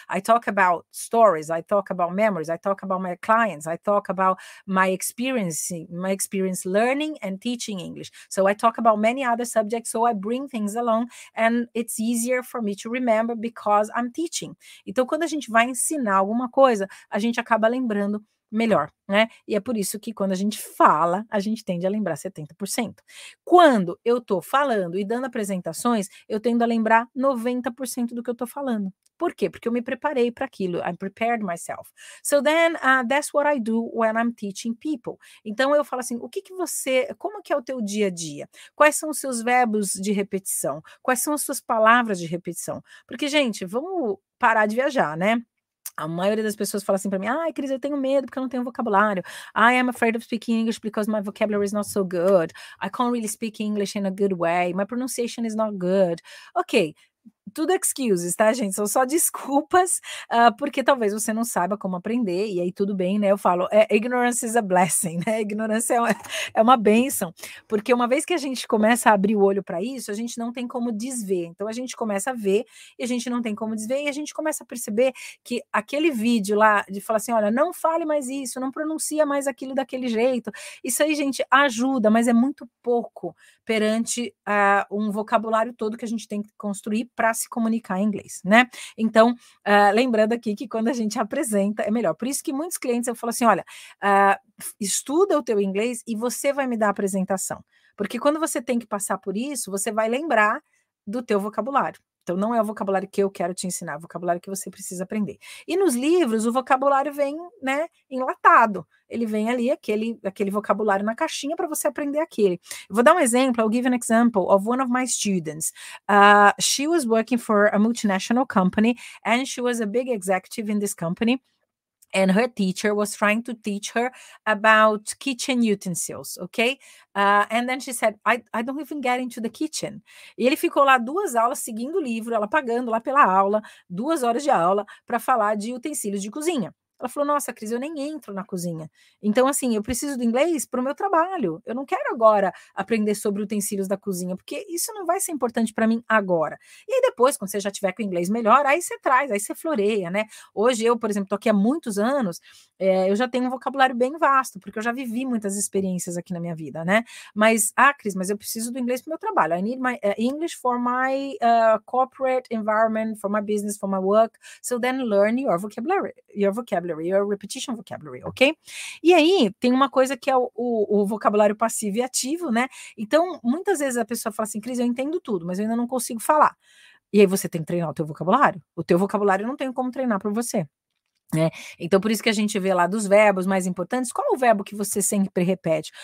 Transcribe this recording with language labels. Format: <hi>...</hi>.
<en>I talk about stories, I talk about memories, I talk about my clients, I talk about my experience learning and teaching English. So I talk about many other subjects, so I bring things along and it's easier for me to remember because I'm teaching.</en> <pt>Então, quando a gente vai ensinar alguma coisa, a gente acaba lembrando melhor, né? E é por isso que quando a gente fala, a gente tende a lembrar 70%. Quando eu tô falando e dando apresentações, eu tendo a lembrar 90% do que eu tô falando. Por quê? Porque eu me preparei para aquilo.</pt> <en>I prepared myself. So then, that's what I do when I'm teaching people.</en> <pt>Então eu falo assim, como que é o teu dia a dia? Quais são os seus verbos de repetição? Quais são as suas palavras de repetição? Porque, gente, vamos parar de viajar, né? A maioria das pessoas fala assim para mim: "Ai, Cris, eu tenho medo porque eu não tenho vocabulário.</pt> <en>I am afraid of speaking English because my vocabulary is not so good. I can't really speak English in a good way. My pronunciation is not good."</en> <pt>Ok, tudo excuses, tá, gente? São só desculpas, porque talvez você não saiba como aprender, e aí tudo bem, né? Eu falo,</pt> <en>ignorance is a blessing,</en> <pt>né? Ignorância é uma bênção, porque uma vez que a gente começa a abrir o olho para isso, a gente não tem como desver. Então a gente começa a ver e a gente não tem como desver, e a gente começa a perceber que aquele vídeo lá de falar assim: olha, não fale mais isso, não pronuncia mais aquilo daquele jeito. Isso aí, gente, ajuda, mas é muito pouco perante um vocabulário todo que a gente tem que construir para se comunicar em inglês, né? Então, lembrando aqui que quando a gente apresenta é melhor. Por isso que muitos clientes eu falo assim: olha, estuda o teu inglês e você vai me dar a apresentação. Porque quando você tem que passar por isso, você vai lembrar do teu vocabulário. Então, não é o vocabulário que eu quero te ensinar, é o vocabulário que você precisa aprender. E nos livros, o vocabulário vem, né, enlatado. Ele vem ali, aquele vocabulário na caixinha para você aprender aquele. Eu vou dar um exemplo,</pt> <en>I'll give an example of one of my students. She was working for a multinational company and she was a big executive in this company. And her teacher was trying to teach her about kitchen utensils, okay? And then she said, I don't even get into the kitchen.</en> <pt>E ele ficou lá 2 aulas seguindo o livro, ela pagando lá pela aula, 2 horas de aula, para falar de utensílios de cozinha. Ela falou: nossa, Cris, eu nem entro na cozinha. Então, assim, eu preciso do inglês para o meu trabalho. Eu não quero agora aprender sobre utensílios da cozinha, porque isso não vai ser importante para mim agora. E aí depois, quando você já tiver com o inglês melhor, aí você traz, aí você floreia, né? Hoje eu, por exemplo, estou aqui há muitos anos, eu já tenho um vocabulário bem vasto, porque eu já vivi muitas experiências aqui na minha vida, né? Mas, Cris, mas eu preciso do inglês para o meu trabalho.</pt> <en>I need my English for my corporate environment, for my business, for my work. So then learn your vocabulary, your repetition vocabulary, ok?</en> <pt>E aí, tem uma coisa que é o vocabulário passivo e ativo, né? Então, muitas vezes a pessoa fala assim: Cris, eu entendo tudo, mas eu ainda não consigo falar. E aí você tem que treinar o teu vocabulário. O teu vocabulário eu não tenho como treinar para você. Então, por isso que a gente vê lá dos verbos mais importantes, qual é o verbo que você sempre repete?</pt>